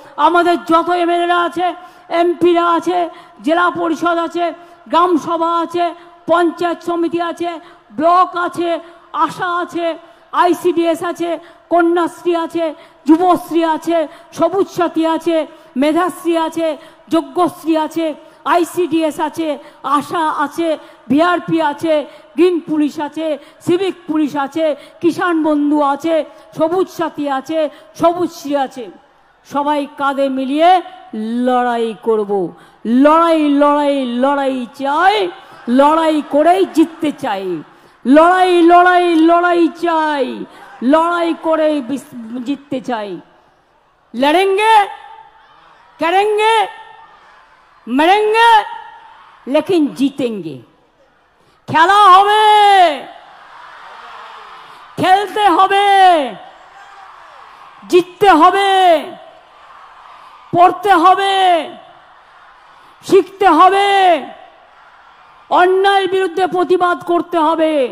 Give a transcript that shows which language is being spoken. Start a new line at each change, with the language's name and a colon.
Bangla: আমাদের যত এমএলএরা আছে, এমপিরা আছে, জেলা পরিষদ আছে, গ্রাম সভা আছে, পঞ্চায়েত সমিতি আছে, ব্লক আছে, আশা আছে, আইসিডিএস আছে, কন্যাশ্রী আছে, যুবশ্রী আছে, সবুজ সাথী আছে, মেধাশ্রী আছে, যজ্ঞশ্রী আছে, আইসিডিএস আছে, আশা আছে, ভিআরপি আছে, গ্রিন পুলিশ আছে, সিভিক পুলিশ আছে, কিষাণ বন্ধু আছে, সবুজ সাথী আছে, সবুজশ্রী আছে। সবাই কাঁধে মিলিয়ে লড়াই করব। লড়াই লড়াই লড়াই চাই, লড়াই করেই জিততে চাই। লড়াই লড়াই লড়াই চাই, লড়াই করে জিততে চাই।
Hindi: লড়েंगे करेंगे मरेंगे लेकिन जीतेंगे।
Bangla: খেলা হবে, খেলতে হবে, জিততে হবে, পড়তে হবে, শিখতে হবে, অন্যায়ের বিরুদ্ধে প্রতিবাদ করতে হবে।